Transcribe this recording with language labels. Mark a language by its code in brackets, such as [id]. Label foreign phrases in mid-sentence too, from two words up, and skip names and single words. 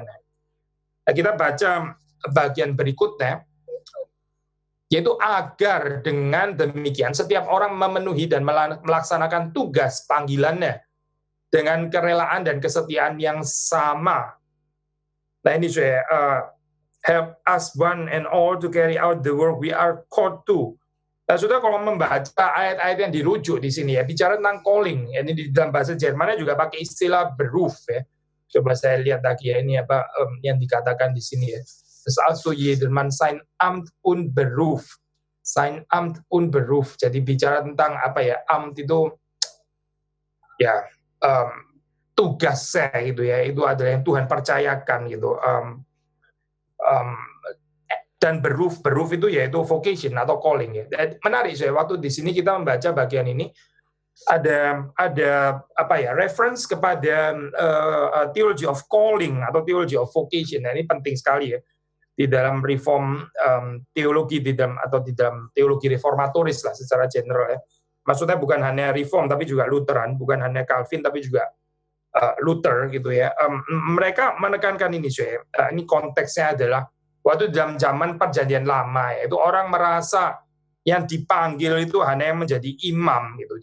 [id] Nah, kita baca bagian berikutnya, yaitu agar dengan demikian setiap orang memenuhi dan melaksanakan tugas panggilannya dengan kerelaan dan kesetiaan yang sama. Nah ini saya [en] help us one and all to carry out the work we are called to. [id] Nah, saudara kalau membaca ayat-ayat yang dirujuk di sini ya, bicara tentang calling. Ini di dalam bahasa Jermannya juga pakai istilah beruf ya. Coba saya lihat lagi ya, ini apa yang dikatakan di sini ya. [de] Das also jedermann sein Amt und Beruf. Sein Amt und Beruf. [id] Jadi bicara tentang apa ya, Amt itu ya tugas saya gitu ya, itu adalah yang Tuhan percayakan gitu. Dan beruf itu yaitu vocation atau calling ya. Menarik saya waktu di sini kita membaca bagian ini ada apa ya, reference kepada [en] theology of calling [id] atau [en] theology of vocation. [id] Nah, ini penting sekali ya di dalam reform teologi di dalam teologi reformatoris lah secara general ya. Maksudnya bukan hanya reform tapi juga Lutheran, bukan hanya Calvin tapi juga Luther gitu ya. Mereka menekankan ini saya. Ini konteksnya adalah waktu dalam zaman Perjanjian Lama ya, itu orang merasa yang dipanggil itu hanya yang menjadi imam gitu.